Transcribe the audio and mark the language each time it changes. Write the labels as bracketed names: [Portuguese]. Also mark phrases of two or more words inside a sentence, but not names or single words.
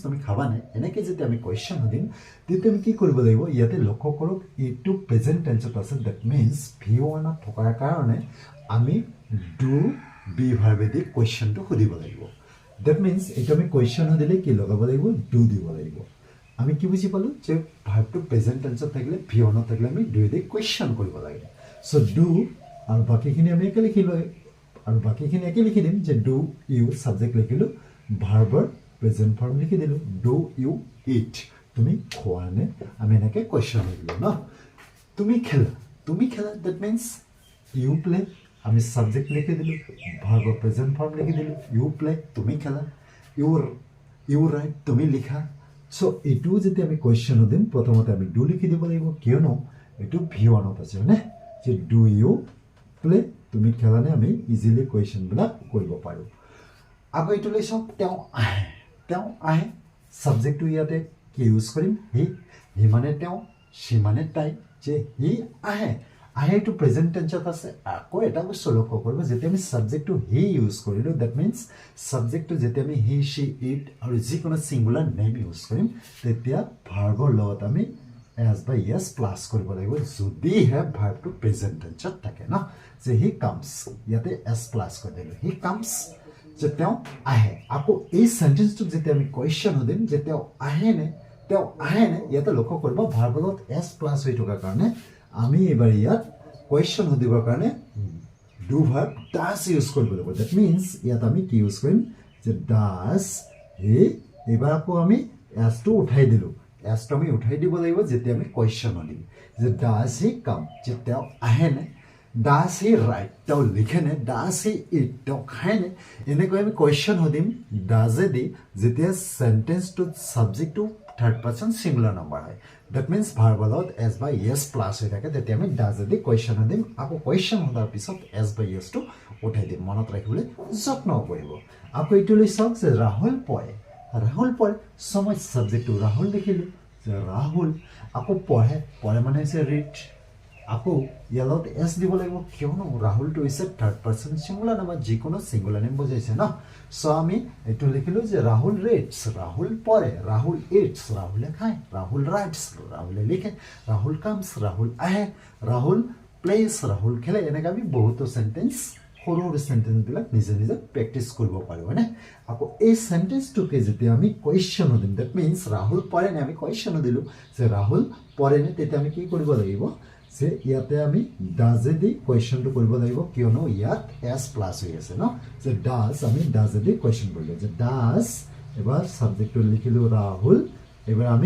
[Assamese] তুমি খাবা নে এনেকৈ যেতিয়া আমি কোৱেশ্চন সুধিম তেতিয়া আমি কি কৰিব লাগিব ইয়াতে লক্ষ্য কৰক এইটো [English] present tense [Assamese] আছে [English] that means V1 [Assamese] থকাৰ কাৰণে আমি [English] do by verb question [Assamese] সুধিব লাগিব [English] that means [Assamese] এইটো আমি কোৱেশ্চন সুধিলে কি লগাব লাগিব ডু দিব লাগিব আমি কি বুজি পালোঁ যে ভাৰ্বটো [English] present tense [Assamese] থাকিলে ভি1ত থাকিলে আমি [English] do question [Assamese] কৰিব লাগে [English] so do [Assamese] আৰু বাকীখিনি আমি একে লিখি দিম যে [English] do you subject [Assamese] লিখিলোঁ [English] verb present form [Assamese] লিখি দিলোঁ [English] do you eat [Assamese] তুমি খোৱা নে আমি এনেকৈ কোৱেশ্চন লিখিলোঁ ন তুমি খেলা [English] that means you play [Assamese] আমি ছাবজেক্ট লিখি দিলোঁ [English] verb present form [Assamese] লিখি দিলোঁ [English] you play [Assamese] তুমি খেলা [English] you write [Assamese] তুমি লিখা চ' এইটো যেতিয়া আমি কোৱেশ্চন দিম প্ৰথমতে আমি ডু লিখি দিব লাগিব কিয়নো এইটো ভি1ত আছে হয়নে যে [English] do you play [Assamese] তুমি খেলানে আমি [English] easily questions [Assamese] কৰিব পাৰোঁ আকৌ এইটো লৈ চাওক তেওঁ আহে ছাবজেক্টটো ইয়াতে কি ইউজ কৰিম হি মানে তেওঁ সি মানে তাই যে হি আহে এইটো [English] present tense [Assamese] আছে আকৌ এটা বস্তু লক্ষ্য কৰিব যেতিয়া আমি ছাবজেক্টটো হি ইউজ কৰিলোঁ [English] that means subject [Assamese] যেতিয়া আমি [English] he she it [Assamese] আৰু যিকোনো [English] singular name use [Assamese] কৰিম তেতিয়া ভাৰ্বৰ লগত আমি [English] as by yes plus [Assamese] কৰিব লাগিব যদিহে ভাৰ্বটো [English] present tense [Assamese] থাকে ন যে [English] he comes [Assamese] ইয়াতে [English] s plus [Assamese] কৰি দিলো [English] he comes [Assamese] যে তেওঁ আহে আকৌ এই সেন্টেন্সটো যেতিয়া আমি কোৱেশ্চন দিম যে তেওঁ আহে নে ইয়াতে লক্ষ্য কৰিব ভাৰ্বলত [English] s plus [Assamese] হৈ থকা কাৰণে আমি এবাৰ ইয়াত কোৱেশ্চন দিবৰ কাৰণে [English] do verb does [Assamese] ইউজ কৰিব লাগিব [English] that means [Assamese] ইয়াত আমি কি ইউজ কৰিম যে [English] does he [Assamese] এবাৰ আকৌ আমি s টো উঠাই দিলো s টো আমি উঠাই দিব লাগিব যেতিয়া আমি কোৱেশ্চন দিম যে [English] does he come [Assamese] যে তেওঁ আহে নে [English] does he write [Assamese] তেওঁ লিখে নে [English] does he eat [Assamese] তেওঁ খায় নে এনেকৈ আমি কোৱেশ্চন দিম does এ দি যেতিয়া [English] sentence to subject to third person singular number [Assamese] হয় [English] that means [Assamese] ভার্বালত [English] s by yes plus [Assamese] হৈ থাকে তেতিয়া আমি does এ দি কোৱেশ্চন দিম আকৌ কোৱেশ্চন হোৱাৰ পিছত [English] s by yes [Assamese] টো উঠাই দিম মনত ৰাখিবলৈ যত্ন কৰিব আকৌ এইটো লৈ চাওক যে ৰাহুল পঢ়ে সময় সাবজেক্ট ৰাহুল দেখিলো যে ৰাহুল আকৌ পঢ়ে মানে হৈছে ৰিড আকৌ ইয়ালত s দিব লাগিব কিয়নো ৰাহুলটো হৈছে [English] third person singular number [Assamese] যিকোনো [English] singular name [Assamese] বুজাইছে ন সো আমি এটো লিখিলো যে ৰাহুল ৰিডস ৰাহুল পঢ়ে ৰাহুল ইটস ৰাহুলে খায় ৰাহুল রাইটস ৰাহুলে লিখে ৰাহুল কামস ৰাহুল আহে ৰাহুল প্লেস ৰাহুল খেলে এনেকৈ আমি বহুতো সেন্টেন্স সৰু সেন্টেন্স বিলাক নিজে প্ৰেক্টিস কৰিব পাৰো হয়নে আকৌ এই সেন্টেন্সটোকে যেতিয়া আমি কোৱেশ্চন দিম [English] that means [Assamese] ৰাহুল পঢ়ে নে আমি কোৱেশ্চন দিলো যে ৰাহুল পঢ়ে নে তেতিয়া আমি কি কৰিব লাগিব যে ইয়াতে আমি does এ দি কোৱেশ্চনটো কৰিব লাগিব কিয়নো ইয়াত s প্লাস হৈ আছে ন যে does আমি does এ দি কোৱেশ্চন কৰিলো যে does এবাৰ সাবজেক্টটো লিখিলো ৰাহুল এবাৰ